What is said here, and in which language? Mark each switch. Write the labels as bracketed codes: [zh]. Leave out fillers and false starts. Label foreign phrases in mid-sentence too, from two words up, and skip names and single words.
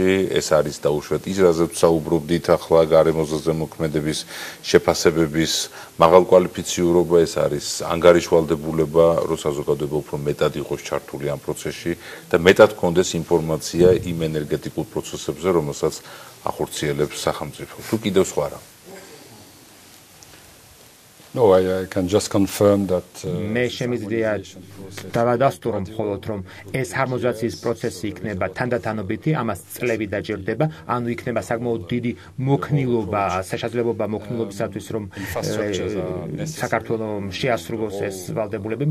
[ka] ეს არის დაუშვათ ის, რაზეც საუბრობდით ახლა გარემოზე ზემოქმედების შეფასებების მაღალკვალიფიციურობა, ეს არის ანგარიშვალდებულება, რომ საზოგადოება უფრო მეტად იყოს ჩართული ამ პროცესში და მეტად გქონდეს ინფორმაცია იმ ენერგეტიკულ პროცესებზე, რომელსაც ახორციელებს სახელმწიფო. თუ კიდევ სხვა რა? [en] No, I can just confirm that [ka] მე შემიძლია დავადასტურო მხოლოდ რომ ეს ჰარმონიზაციის პროცესი იქნება თანდათანობითი, ამას წლები დაჭირდება, ანუ იქნება საკმაოდ დიდი მოქნილობა, შესაძლებლობა მოქნილობისათვის, რომ საქართველოს შეასრულოს ეს ვალდებულებები.